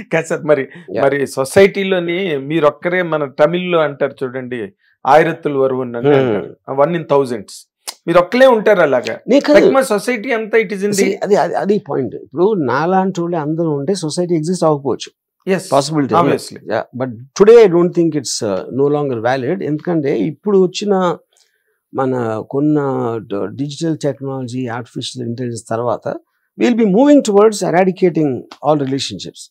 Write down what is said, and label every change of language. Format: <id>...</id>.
<te>Sir మరి సొసైటీలోని మీరొక్కరే, మన తమిళ్లో అంటారు చూడండి,</te> <ta>ఆయిరత్తులు వరువున్</ta> <te>అంటే</te> <en>1 in thousands,</en> <te>మీరు ఒక్కలే ఉంటారు అలాగా.</te> <en>society అంతా it is in the,</en> <te>అది పాయింట్. ఇప్పుడు నాలాంటి వాళ్ళు అందరూ ఉంటే సొసైటీ ఎగ్జిస్ట్ అవ్వకపోవచ్చు,</te> <en>possibility, obviously, yeah, but today I don't think it's no longer valid.</en> <te>ఎందుకంటే ఇప్పుడు వచ్చిన మన కొన్న</te> <en>Digital technology, artificial intelligence తర్వాత will be moving towards eradicating all relationships.</en>